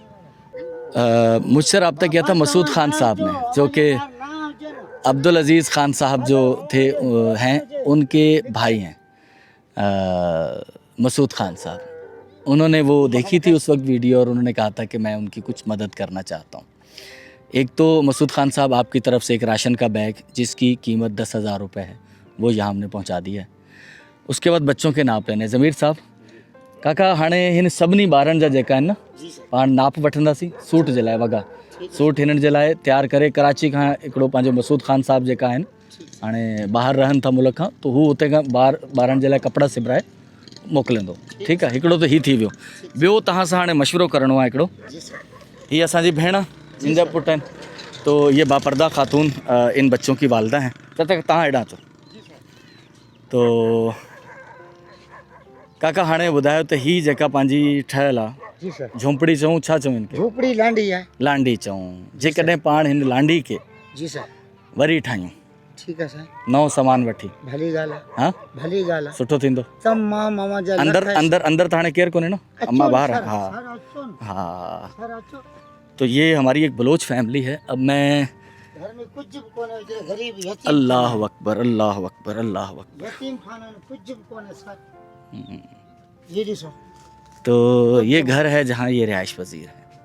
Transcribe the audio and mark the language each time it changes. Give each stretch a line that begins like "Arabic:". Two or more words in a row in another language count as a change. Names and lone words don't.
Urdu: مجھ سے رابطہ کیا تھا مسعود خان صاحب نے، جو کہ عبدالعزیز خان صاحب جو تھے ہیں ان کے بھائی ہیں، مسعود خان صاحب. انہوں نے وہ دیکھی تھی اس وقت ویڈیو اور انہوں نے کہا تھا کہ میں ان کی کچھ مدد کرنا چاہتا ہوں. ایک تو مسعود خان صاحب آپ کی طرف سے ایک راشن کا بیگ جس کی قیمت 10,000 روپے ہے، وہ یہاں ہم نے پہنچا دیا ہے. اس کے بعد بچوں کے ناپ لینے.
Sindhi: ज़मीर साहब काका हाणे हिन सभिनी ॿारनि जा जेका आहिनि न, पाण नाप वठंदासीं सूट जे लाइ वॻा। सूट हिननि जे लाइ तयारु करे कराची खां हिकिड़ो पंहिंजो मसूद ख़ान साहब जेका आहिनि, हाणे ॿाहिरि रहनि था मुल्क खां, त हू हुते खां ॿारनि जे लाइ कपिड़ा सिबराए मोकिलींदो, ठीकु आहे। हिकिड़ो त हीउ थी वियो। ॿियो तव्हां सां हाणे मशवरो करिणो आहे हिकिड़ो। हीअ असांजी भेण, जिन जा पुट आहिनि,
Urdu: تو یہ باپردہ خاتون ان بچوں کی والدہ ہیں.
Sindhi: त तव्हां हेॾां अचो। तो काका हाणे ॿुधायो त हीअ जेका पंहिंजी ठहियल आहे
Urdu: جی سر.
Sindhi: झोंपड़ी चऊं, छा चऊं हिनखे?
Urdu: جھونپڑی لانڈی ہے.
Sindhi: लांडी चऊं। जेकॾहिं पाण हिन लांडी खे
Urdu: جی سر.
Sindhi: वरी ठाहियूं,
Urdu: ٹھیک ہے سر.
Sindhi: नओं सामान वठी, भली गाल है। हाँ भली गाल है। सुठो थींदो। तमाम मामा जा अंदर अंदर अंदर त हाणे केरु कोन्हे न,
Urdu: اماں باہر ہے.
Sindhi: हाँ सर अच्छो न। हाँ। सर अच्छो।
Urdu: تو یہ ہماری ایک بلوچ فیملی ہے. اب میں
Sindhi: घर में कुछ भी कोने जो गरीब यतीम
Arabic: الله أكبر الله أكبر الله أكبر.
Sindhi: यतीम खाना में कुछ भी कोने सर।
Urdu: یہ جی سر. تو یہ گھر ہے جہاں یہ رہائش پذیر ہے.